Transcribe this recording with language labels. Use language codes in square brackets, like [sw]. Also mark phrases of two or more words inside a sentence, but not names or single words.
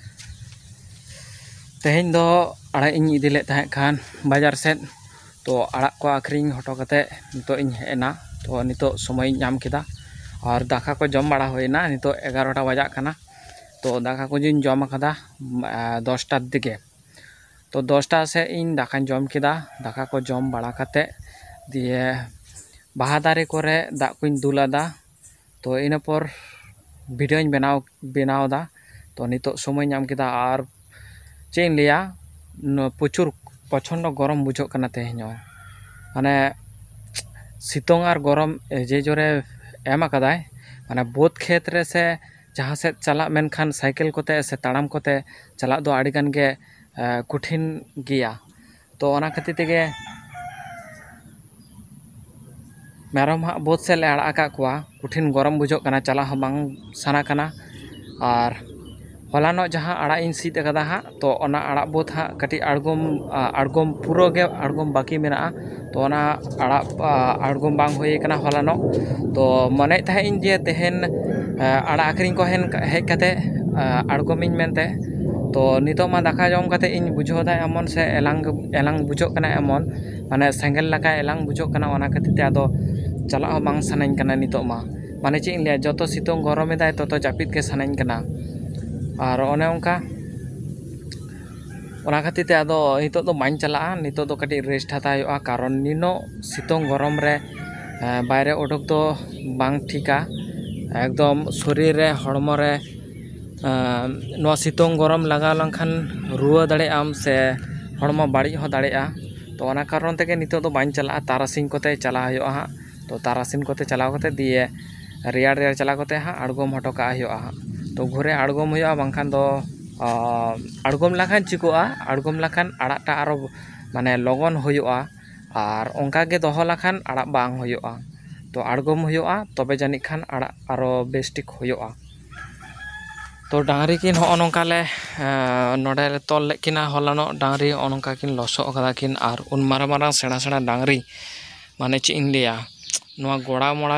[sat] तेहें दो आड़ा इन इदी ले तहें खान बाजार सेट तो आड़ा को आखरिंग हटो कते नितो इन हेना तो नितो समय नाम किदा और दाका को जम बड़ा होइना नितो 11टा बजा खाना तो दाका को जिन जम कदा 10टा दिगे तो 10टा से इन दाका जम किदा दाका को जम बड़ा कते दिए बाहा दारे कोरे दा कुइन दुलादा तो इन पर भिडियो बनाव दा तो नितो समय नाम किदा और चेन लिया प्रचुर प्रचंड गरम बुझो कना तेहें माने सितोंग और गरम जे जोरे एम कदाय माने बोध खेत रे से जहाँ से चला मेनखान साइकिल कोते से ताड़ाम कोते चला दो आड़ी गान गे कठिन गिया तो ओना खातिर तेगे मेरम हाँ बोध से आड़ा का कुआ कठिन गरम बुझो कना चला बांग साना कना और हलानो जहाँ आड़ा इन सीद कदा हाँ तो ओना आड़ा बोत हाँ कटी आड़गोम पूरा गे आड़गोम बाकी मेना तो ओना आड़ा आड़गोम बांग होए कना हलानो तो मने तहे इन जे तेहन आड़ा आखरिंग को हेज कते आड़गोम इन मेनते तो नितो मा दाका जम कते इन बुझो दा एमन से एलांग बुझो कना एमन माने सेंगेल लका एलांग बुझो कना ओना खातिर ते आदो चला बांग सानाइन कना नितो माने चे इन लिया जतो सितों गरम एदाय ततो जापिद के सानाइन कना और ओने उनका ओना खातिर ते आदो नितो दो बाइन चला नितो दो कटी रेस्ट हता हुआ कारण निनो सितों गरम रे बायरे उडुक दो बांग ठीका एकदम शरीर रे हड़मो रे नवा सितों गरम लगा लंखान रुआ दाड़े आम से हड़मो बाड़ी हो दाड़े तो ओना कारण ते नितो दो बाइन चला तारासिंग कोते चला हुआ हाँ तो तारासिंग कोते चला कोते दिए रेयाड़ रेयाड़ चला कोते हाँ आड़गोम हटो का हुआ हाँ तो घुरे आड़गोम हुआ बांखान दो आड़गोम लाखान चिकोआ आड़गोम लाखान आड़ाटा आरो माने लगन हुआ और ओंका गे दोहो लाखान आड़ा बांग हुआ तो आड़गोम हुआ तबे जानी खान आड़ा आरो बेस्टिक हुआ तो डांगरी किन हो नोंका ले नोडे तोल लेकिना हलानो डांगरी ओनोंका किन लसो कदा किन और उन मारा मारा सेड़ा सेड़ा डांगरी माने चे इन लिया नोआ गोड़ा मोड़ा